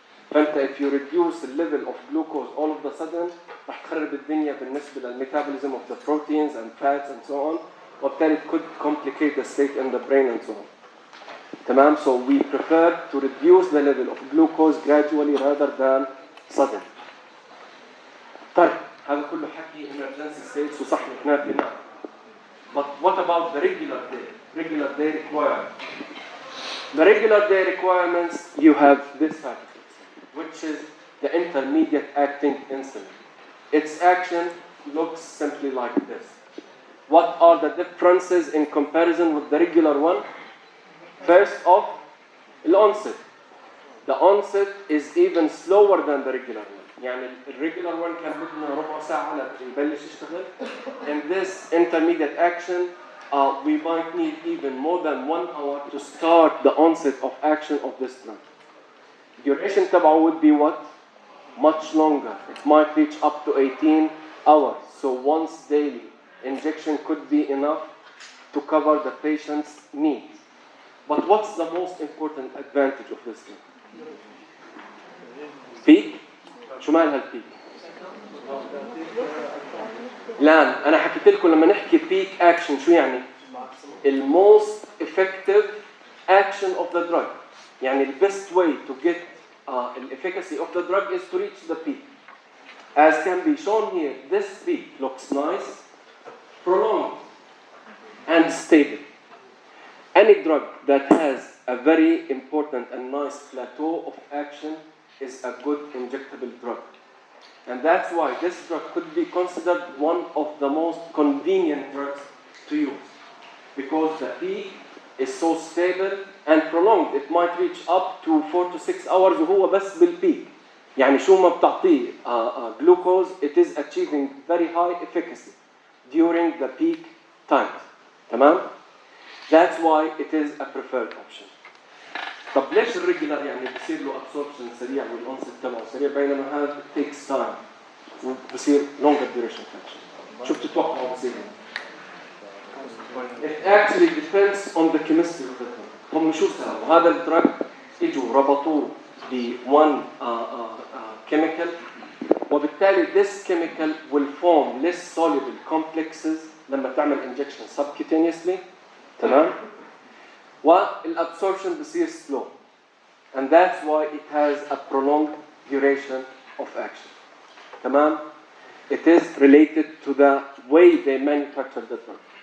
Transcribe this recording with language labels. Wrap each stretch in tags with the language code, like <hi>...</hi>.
<en>فأنت if you reduce the level of glucose all of a sudden</en> <ar>راح تخرب الدنيا بالنسبة</ar> <en>للmetabolism of the proteins and fats and so on. وبالتالي it could complicate the state in the brain and so on.</en> <ar>تمام.</ar> <en>So we prefer to reduce the level of glucose gradually rather than sudden.</en> <ar>طيب هذا كله حكي emergency states وصح نحن في نعم.</ar> <en>But what about the regular day? Regular day requirements. The regular day requirements, you have this type of insulin, which is the intermediate acting insulin. Its action looks simply like this. What are the differences in comparison with the regular one? First off, the onset. The onset is even slower than the regular one.</en> <ar>يعني الريجولار one كان بدنا ربع ساعة لنبلش يشتغل.</ar> <en>In this intermediate action, we might need even more than 1 hour to start the onset of action of this drug. Duration تبعه would be what? Much longer. It might reach up to 18 hours. So once daily injection could be enough to cover the patient's needs. But what's the most important advantage of this drug? Peak?</en> <ar>شو معنى هالبيك؟ الآن أنا حكيت لكم لما نحكي peak action شو يعني؟</ar> <en>The most effective action of the drug. يعني the best way to get the efficacy of the drug is to reach the peak. As can be shown here, this peak looks nice, prolonged, and stable. Any drug that has a very important and nice plateau of action is a good injectable drug. And that's why this drug could be considered one of the most convenient drugs to use. Because the peak is so stable and prolonged. It might reach up to 4 to 6 hours</en> <ar>وهو بس</ar> <en>بالpeak.</en> <ar>يعني شو ما بتعطيه</ar> <en>glucose, it is achieving very high efficacy during the peak times.</en> <ar>تمام?</ar> <en>That's why it is a preferred option.</en> <ar>طب ليش الريجولار يعني بصير له absorption سريع والانست تبعه سريع بينما هذا takes time وبصير longer duration action؟ شو بتتوقعوا بصير؟</ar> <en>It actually depends on the chemistry of the drug.</en> <ar>هم شو سووا؟ هذا الدرج اجوا ربطوه ب one chemical وبالتالي</ar> <en>this chemical will form less soluble complexes</en> <ar>لما تعمل injection subcutaneously. تمام؟ والabsorption بصير slow.</ar> <en>And that's why it has a prolonged duration of action.</en> <ar>تمام؟</ar> <en>It is related to the way they manufacture the drug.</en>